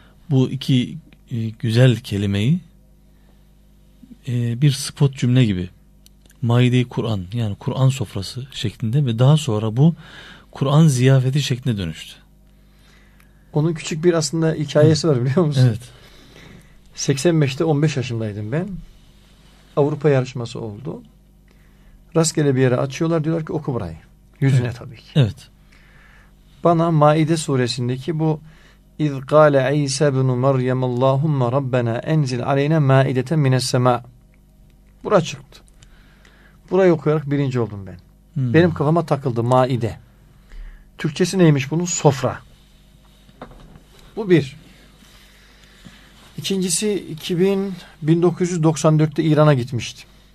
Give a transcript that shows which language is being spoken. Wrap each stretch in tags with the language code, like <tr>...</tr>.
<tr>Bu iki güzel kelimeyi bir spot cümle gibi, Maide-i Kur'an, yani Kur'an sofrası şeklinde ve daha sonra bu Kur'an ziyafeti şeklinde dönüştü. Onun küçük bir aslında hikayesi, hı, var biliyor musun? Evet. 85'te 15 yaşındaydım ben. Avrupa yarışması oldu. Rastgele bir yere açıyorlar, diyorlar ki oku burayı. Yüzüne, evet, tabii ki. Evet. Bana Maide suresindeki bu</tr> <ar>اِذْ قَالَ عِيْسَ بْنُ مَرْيَمَ اللّٰهُمَّ رَبَّنَا اَنْزِلْ عَلَيْنَا مَاِدَةً مِنَ السَّمَاءِ.</ar> <tr>Bura çıktı. Burayı okuyarak birinci oldum ben. Hmm. Benim kafama takıldı Maide. Türkçesi neymiş bunun? Sofra. Bu bir. İkincisi 1994'te İran'a gitmiştim.</tr>